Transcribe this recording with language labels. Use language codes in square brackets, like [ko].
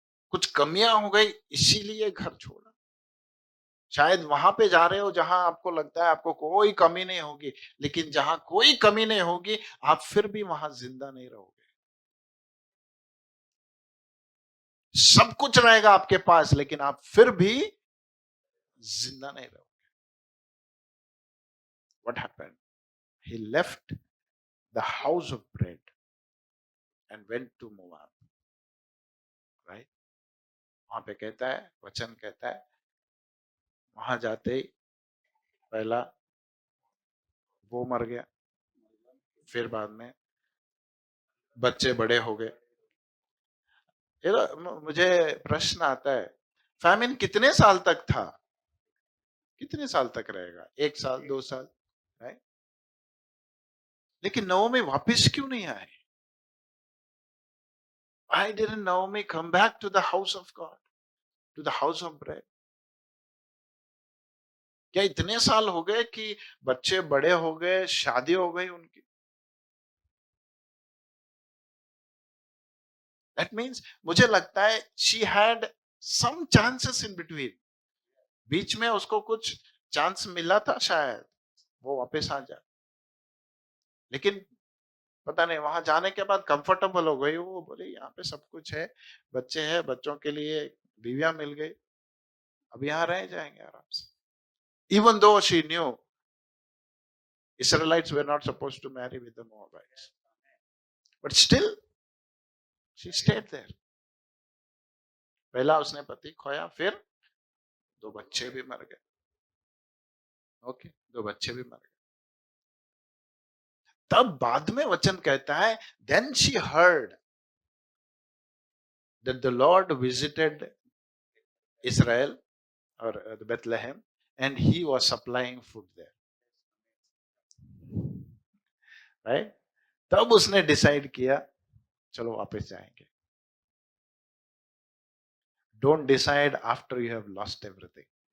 [hi] कुछ कमियां हो गई इसीलिए घर छोड़ा। शायद वहां पे जा रहे हो जहां आपको लगता है आपको कोई कमी नहीं होगी, लेकिन जहां कोई कमी नहीं होगी आप फिर भी वहां जिंदा नहीं रहोगे। सब कुछ रहेगा आपके पास लेकिन आप फिर भी जिंदा नहीं रहोगे। [en] What happened? He left the house of bread and went to Moab, right? [hi] वहां पे कहता है, वचन कहता है, वहां जाते ही पहला वो मर गया, फिर बाद में बच्चे बड़े हो गए, मुझे प्रश्न आता है, फैमिन कितने साल तक था? कितने साल तक रहेगा? 1 साल, 2 साल, राइट? लेकिन नओमी वापस क्यों नहीं आए? [en] Why didn't Naomi come back to the house of God, to the house of bread? [hi] क्या इतने साल हो गए कि बच्चे बड़े हो गए, शादी हो गई उनकी? [en] That means [hi] मुझे लगता है [en] she had some chances in between. [hi] बीच में उसको कुछ चांस मिला था शायद वो वापस आ जाए, लेकिन पता नहीं वहां जाने के बाद कंफर्टेबल हो गई वो, बोले यहाँ पे सब कुछ है, बच्चे हैं, बच्चों के लिए बीवियां मिल गई, अब यहाँ रह जाएंगे आराम से. [en] Even though she knew Israelites were not supposed to marry with the Moabites, but still she stayed there. [hi] पहला उसने पति खोया, फिर 2 बच्चे भी मर गए. ओके, 2 बच्चे भी मर गए. तब बाद में वचन कहता है, [en] then she heard that the Lord visited Israel or Bethlehem and he was supplying food there. Right? [hi] तब उसने डिसाइड किया चलो वापस जाएंगे. [en] Don't decide after you have lost everything.